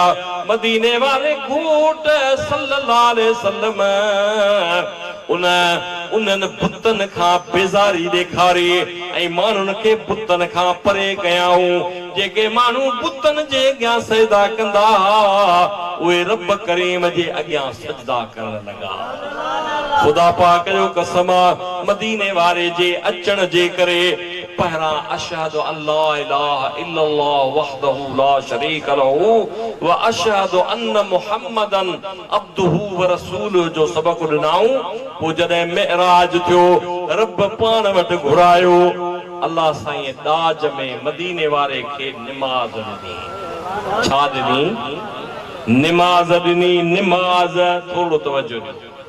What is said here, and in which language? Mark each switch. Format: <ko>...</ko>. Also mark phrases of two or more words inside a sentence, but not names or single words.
<sd>मदीने वारे घोट</sd> <ar>صلى الله عليه وسلم</ar> <sd>उन्हनि बुतनि खां बेज़ारी ॾेखारी ऐं माण्हुनि खे बुतनि खां परे कयाऊं। जेके माण्हू बुतनि जे अॻियां सजदा कंदा उहे रब करीम जे अॻियां सजदा करण लॻा। ख़ुदा पाक जो कसम आहे मदीने वारे जे अचण जे करे पहरा</sd> <ar>أشهد أن لا إله إلا الله وحده لا شريك له وأشهد أن محمدا عبده ورسوله</ar> <sd>जो सबक ॾिनाऊं। पोइ जॾहिं मेराज थियो रब पाण वटि घुरायो, अल्लाह साईं दाज में मदीने वारे खे निमाज़ ॾिनी। छा ॾिनी? निमाज़ ॾिनी। निमाज़ थोरो तवजो ॾियो।</sd>